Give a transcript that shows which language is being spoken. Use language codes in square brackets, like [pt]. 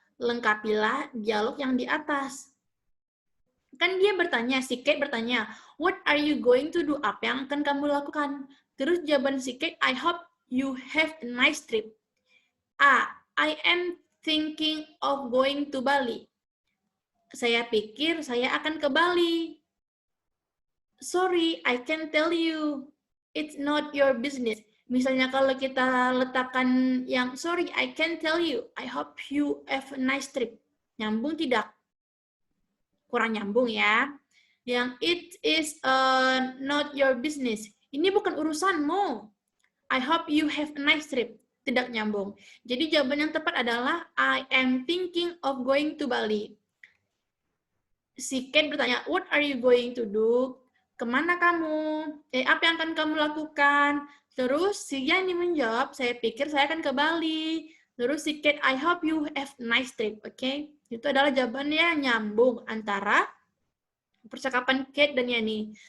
[id] Lengkapilah dialog yang di atas. Kan dia bertanya, si Kate bertanya, [en] what are you going to do? [id] Apa yang akan kamu lakukan? Terus jawaban si Kate, [en] I hope you have a nice trip. I am thinking of going to Bali. [id] Saya pikir saya akan ke Bali. [en] Sorry, I can't tell you. It's not your business. [id] Misalnya kalau kita letakkan yang [en] sorry, I can't tell you. I hope you have a nice trip. [id] Nyambung tidak? Kurang nyambung ya. [en] Yang it is not your business. [id] Ini bukan urusanmu. [en] I hope you have a nice trip. [id] Tidak nyambung. Jadi jawaban yang tepat adalah [en] I am thinking of going to Bali. [id] Si Kate bertanya, [en] what are you going to do? [id] Kemana kamu? Apa yang akan kamu lakukan? Terus si Yani menjawab, saya pikir saya akan ke Bali. Terus si Kate, [en] I hope you have a nice trip. [id] Oke, itu adalah jawabannya nyambung antara percakapan Kate dan Yani.